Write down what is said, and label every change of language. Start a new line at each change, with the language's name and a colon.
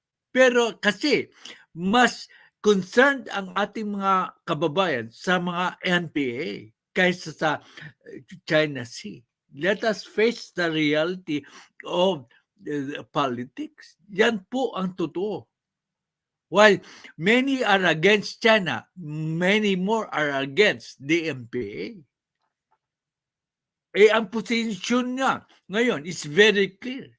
Filipino: Pero kasi mas concerned ang ating mga kababayan sa mga NPA kaysa sa China Sea.
English: Let us face the reality of politics.
Filipino: Yan po ang totoo.
English: While many are against China, many more are against the NPA.
Filipino: Ang posisyon niya ngayon
English: is very clear.